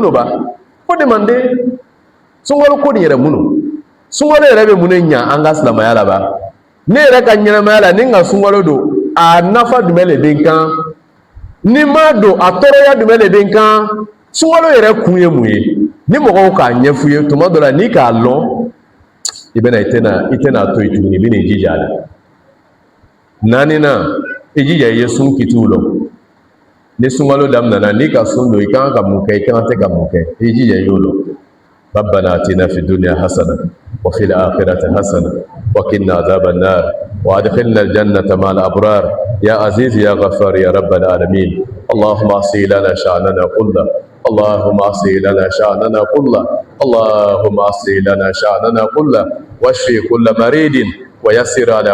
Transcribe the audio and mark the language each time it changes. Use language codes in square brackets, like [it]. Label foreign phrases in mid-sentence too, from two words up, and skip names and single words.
[bm] mun ba ko demande sunkalo ko nin yɛrɛ mun sunkalo yɛrɛ bɛ mun de ɲa an ka silamɛya la ba ne yɛrɛ ka ɲɛnamaya la ni n ka sunkalo don a nafa jumɛn de bɛ n kan ni ma don a tɔɔrɔya jumɛn de bɛ n kan sunkalo yɛrɛ kun ye mun ye ni mɔgɔw k'a ɲɛf'u ye tuma dɔ la n'i k'a lɔn i bɛna i tɛna to yen tuguni i bɛna i jija a la naaninan i jija i ye sun kitiw lɔn ni sunkalo daminɛna n'i ka sun don i kan ka mun kɛ i kan tɛ ka mun kɛ i jija i y'o lɔn [ar] ربنا آتنا في الدنيا حسنة وفي الآخرة حسنة وقنا عذاب النار وأدخلنا الجنة مع الأبرار يا عزيز يا غفار يا رب العالمين اللهم أصلح لنا شأننا كله اللهم أصلح لنا شأننا كله اللهم أصلح لنا شأننا كله واشف كل مريض ويسر على